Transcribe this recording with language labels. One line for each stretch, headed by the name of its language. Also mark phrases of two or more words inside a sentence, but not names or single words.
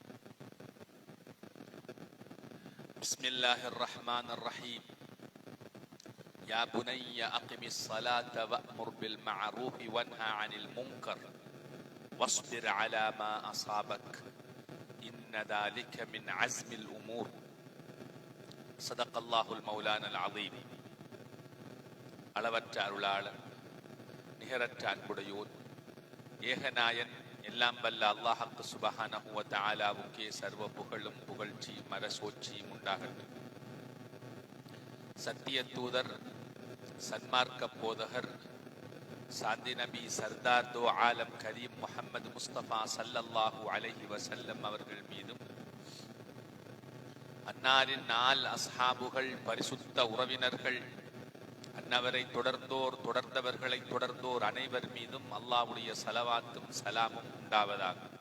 Arabic: بسم الله الرحمن الرحيم يا بني أقم الصلاة وأمر بالمعروف وانهى عن المنكر واصبر على ما أصابك إن ذلك من عزم الأمور صدق الله المولانا العظيم
Tamil: அளவற்ற அருளாளர் நிகரற்ற அன்புடையோர் ஏகநாயன் எல்லாம் வல்ல அல்லாஹ்வுக்கு
Arabic: سبحانه و تعالى
Tamil: சர்வ புகழும் புகழ்ச்சியும் மரசோட்சியும் உண்டாகட்டும். சத்திய தூதர் சன்மார்க்க போதகர் சாந்தி நபி
Urdu: سردار دو عالم
Tamil: கரீம் முஹம்மது முஸ்தபா
Arabic: صلى الله عليه وسلم
Tamil: அவர்கள் மீதும் அன்னாரின் நால் அஸ்ஹாபுகள் பரிசுத்த உறவினர்கள் அன்னவரை தொடர்ந்தவர்களை தொடர்ந்தோர் அனைவர் மீதும் அல்லாஹ்வுடைய ஸலவாத்தும் சலாமும் உண்டாவதாக.